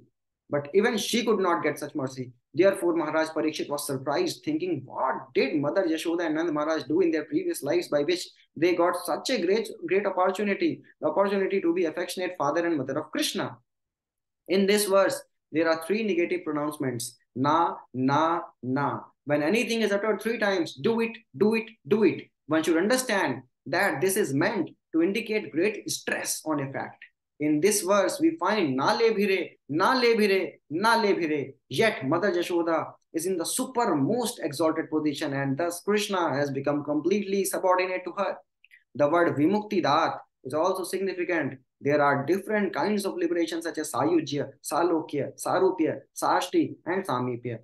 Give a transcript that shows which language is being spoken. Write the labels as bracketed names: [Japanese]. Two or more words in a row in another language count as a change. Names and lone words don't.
[English] But even she could not get such mercy. Therefore, Maharaj Parikshit was surprised, thinking, what did Mother Yashoda and Nand Maharaj do in their previous lives by which they got such a great opportunity, the opportunity to be affectionate father and mother of Krishna? In this verse, there are three negative pronouncements: [Sanskrit] na, na, na. [English] When anything is uttered three times, do it, do it, do it, one should understand that this is meant to indicate great stress on a fact. In this verse, we find [Sanskrit] na le bhire, na le bhire, na le bhire. [English] Yet Mother Yashoda is in the supermost exalted position, and thus Krishna has become completely subordinate to her. The word [Sanskrit] Vimukti Dat [English] is also significant. There are different kinds of liberation such as Sayujya, Salokya, Sarupya, Sashti, and Samipya.